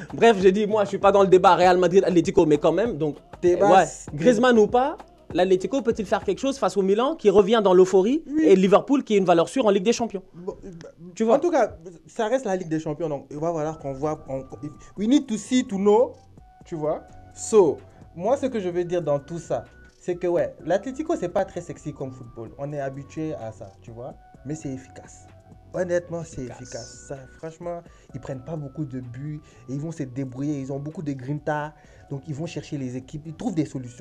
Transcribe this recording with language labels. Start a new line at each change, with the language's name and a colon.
French: Bref, je dis, moi, je ne suis pas dans le débat Real Madrid-Atlético, mais quand même. Donc, Griezmann ou pas, l'Atlético peut-il faire quelque chose face au Milan qui revient dans l'euphorie et Liverpool qui est une valeur sûre en Ligue des Champions? Tu vois? En tout cas, ça reste la Ligue des Champions, donc il va falloir qu'on voit.
English: We need to see to know,
French: tu vois? So, moi, ce que je veux dire dans tout ça, c'est que ouais, l'Atlético, c'est pas très sexy comme football. On est habitué à ça, tu vois? Mais c'est efficace. Honnêtement, c'est efficace. Ça, franchement, ils prennent pas beaucoup de buts et ils vont se débrouiller. Ils ont beaucoup de grinta. Donc, ils vont chercher les équipes. Ils trouvent des solutions.